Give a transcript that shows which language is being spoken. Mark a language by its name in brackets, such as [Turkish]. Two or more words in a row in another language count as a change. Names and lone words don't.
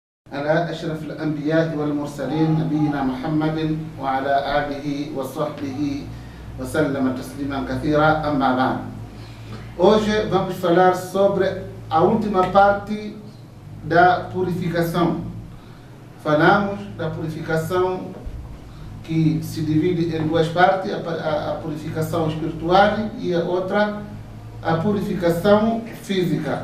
[Arabic] على أشرف الأنبياء والمرسلين نبينا محمد وعلى آله وصحبه وسلم تسليما كثيرا. أما بعد, [Portuguese] hoje vamos falar sobre a última parte da purificação. Falamos da purificação que se divide em duas partes, a purificação espiritual e a outra, a purificação física.